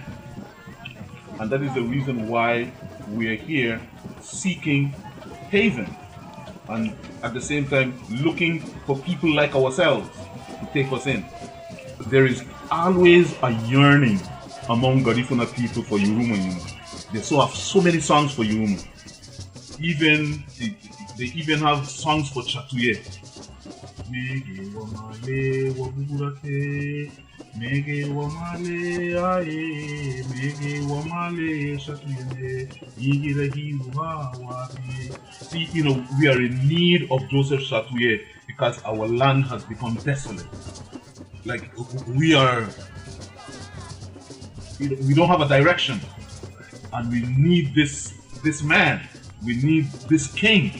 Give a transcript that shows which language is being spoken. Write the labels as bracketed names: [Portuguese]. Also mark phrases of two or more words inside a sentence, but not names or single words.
[English] And that is the reason why we are here seeking haven and at the same time looking for people like ourselves to take us in. There is always a yearning among Garifuna people for Yurumein. They have so many songs for Yurumein. They even have songs for Chatouye. [Garifuna] Mege wamale waburate, mege wamale aye, mege wamale Chatouye, yigirehi wabi. [English] See, we are in need of Joseph Chatouye because our land has become desolate. Like we don't have a direction, and we need this man. We need this king.